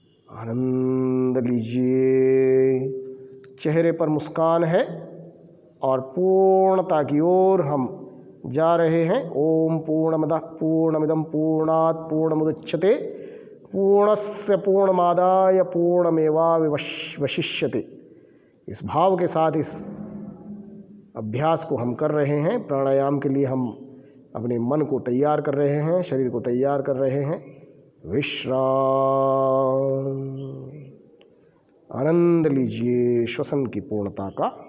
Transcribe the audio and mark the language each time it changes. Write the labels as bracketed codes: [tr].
[hi] आनंद लीजिए। चेहरे पर मुस्कान है और पूर्णता की ओर हम जा रहे हैं। [sa] ओम पूर्णमदः पूर्णमिदं पूर्णात् पूर्णमुदच्यते पूर्णस्य पूर्णमादाय पूर्णमेवावशिष्यते। [hi] इस भाव के साथ इस अभ्यास को हम कर रहे हैं। प्राणायाम के लिए हम अपने मन को तैयार कर रहे हैं, शरीर को तैयार कर रहे हैं। विश्राम। आनंद लीजिए श्वसन की पूर्णता का।